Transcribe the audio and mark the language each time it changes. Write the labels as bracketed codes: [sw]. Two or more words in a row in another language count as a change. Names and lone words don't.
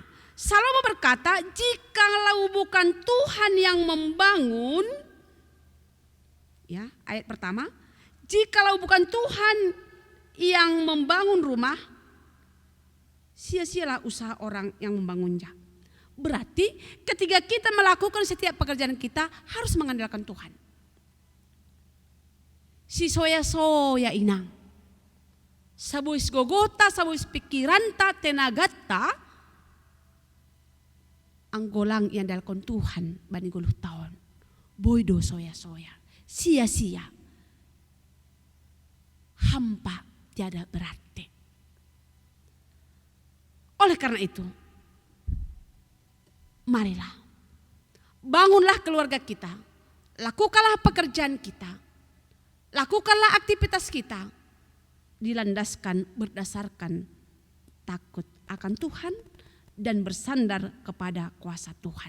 [id] Salomo berkata, jikalau bukan Tuhan yang membangun, ya ayat pertama, jikalau bukan Tuhan yang membangun rumah, sia-sialah usaha orang yang membangunnya. Berarti ketika kita melakukan setiap pekerjaan kita harus mengandalkan Tuhan. [bts] Si soya-soya inang. Sabuis gogota, sabuis pikiranta, tenagata, anggolang yang dalkon Tuhan bani 10 tahun. Boydo soya-soya, sia-sia. [id] Hampa tiada berarti. Oleh karena itu, marilah, bangunlah keluarga kita, lakukanlah pekerjaan kita, lakukanlah aktivitas kita, dilandaskan berdasarkan takut akan Tuhan dan bersandar kepada kuasa Tuhan.